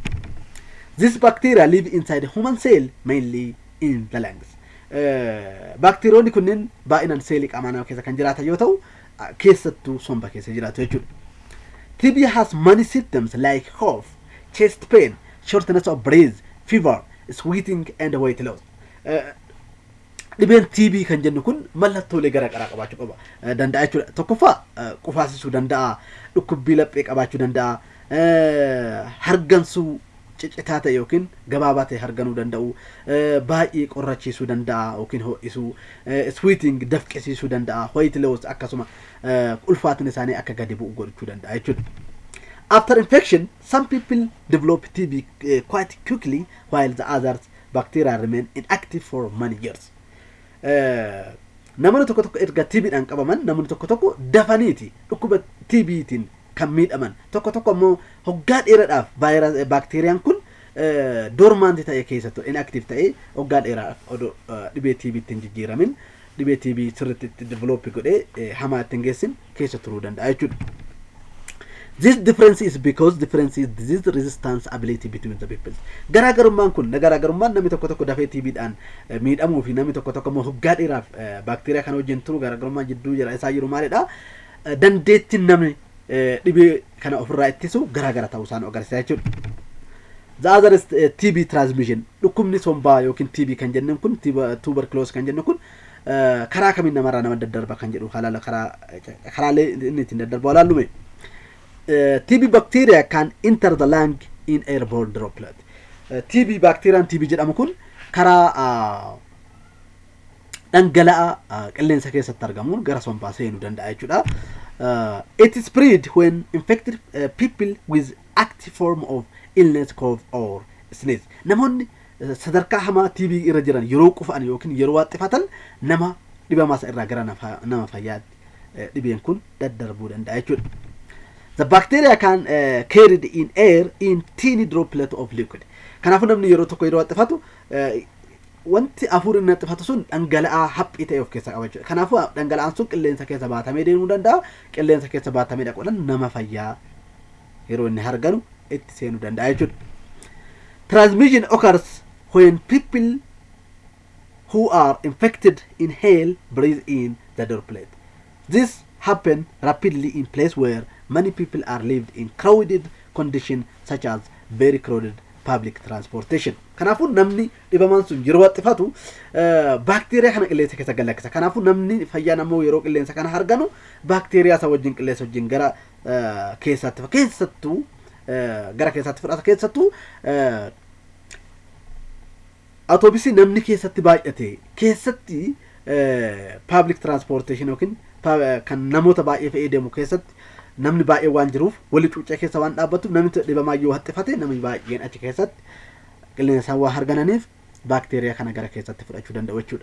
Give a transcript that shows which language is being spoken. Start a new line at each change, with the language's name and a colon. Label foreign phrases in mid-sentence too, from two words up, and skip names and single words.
English: This bacteria live inside human cell mainly in the lungs.
Oromo: Bakteeriyoonni kunneen baay'inaan seelii qaamaa namaa keessa kan jiraatan yoo ta'u keessattuu somba keessa jiraatu jechuudha.
English: TB has many symptoms like cough, chest pain, shortness of breath, fever, sweating and weight loss.
Oromo: Dhibeen TB kan jennu kun mallattoolee garaagaraa qabaachuu qaba danda'a jechuudha. Tokkoffaa qufaasisuu danda'a, dhukkubbii laphee qabaachuu danda'a, hargansuu ciccitaa ta'e yookiin gabaabaa ta'e harganuu danda'u, baay'ee qorrachiisuu danda'a yookiin ho'isuu, sweating dafqisiisuu danda'a,
English: weight loss
Oromo: akkasuma ulfaatiin isaanii akka gadi bu'u godhachuu danda'a jechuudha.
English: After infection, some people develop TB quite quickly while the others bacteria remain inactive for many years.
Oromo: Namoonni tokko erga TB-dhaan qabaman namoonni tokko dafaniiti dhukkuba TB-tiin kan miidhaman tokko ammoo hoggaa dheeraadhaaf vaayirasii bakteeriyaan kun dormaanti ta'e keessattuu inactive ta'e hoggaa dheeraadhaaf odoo dhibee TB-tiin jijjiiramin dhibee TB sirriitti develop godhee hamaa ittiin geessin keessa turuu danda'a jechuudha.
English: This difference is because difference is disease resistance ability between the people.
Oromo: Garaagarummaan kun garaagarummaan namni tokko dafee TB-dhaan miidhamuu fi namni tokko ammoo hoggaa dheeraaf bakteeriyaa kana wajjin turu garaagarummaan jidduu jira isaa jiru maalidha? Dandeettiin namni dhibee kana ofirraa ittisu garaagara ta'uu isaan agarsiisa jechuudha.
English: The other is TB transmission.
Oromo: Dhukkubni sombaa yookiin TB kan jennu kun tuberculosis kan jennu kun karaa kamiin namarraa nama daddarba kan jedhu halaala karaalee inni ittiin daddarbu ilaallume.
English: TB bacteria can enter the lung in airborne droplet.
Oromo: TB bacteriaan TB jedhamu kun karaa dhangala'aa qilleensa keessatti argamuun gara sombaa seenuu danda'a jechuudha.
English: It is spread when infected people with active form of illness, cough or sneeze.
Oromo: Namoonni sadarkaa hamaa TB irra jiran yeroo qufan yookiin yeroo waxxifatan nama dhibamaa irraa gara nama fayyaatti dhibeen kun daddarbuu danda'a jechuudha.
English: The bacteria can carried in air in teeny droplet of liquid.
Oromo: Kanaafuu namni yeroo tokko yeroo waxxifatu wanti afuuriin waxxifatu sun dhangala'aa haphii ta'e of keessa qaba jechuudha. Kanaafuu dhangala'aan sun qilleensa keessa baatamee deemuu danda'a. Qilleensa keessa baatamee dhaquudhaan nama fayyaa yeroo inni harganu itti seenuu danda'a jechuudha.
English: Transmission occurs when people who are infected inhale, breathe in the droplet. This happens rapidly in places where many people are lived in crowded conditions such as very crowded public transportation.
Oromo: Kanaafuu namni dhibamaan sun yeroo waxxifatu baakteeriyaa kana qilleensa keessa galakkisa. Kanaafuu namni fayyaan ammoo yeroo qilleensa kana harganu baakteeriyaa isa wajjin qilleensa wajjin gara keessattuu fudhata keessattuu autobusii namni keessatti baay'ate keessatti
English: public transportation
Oromo: yookiin kan namoota baay'ee fe'ee deemu keessatti namni baay'ee waan jiruuf wali cuuccee keessa waan dhaabbatuuf namni dhibamaa yoo haxxifate namni baay'een achi keessatti qilleensa waan hargananiif baakteeriyaa kana gara keessatti fudhachuu danda'u jechuudha.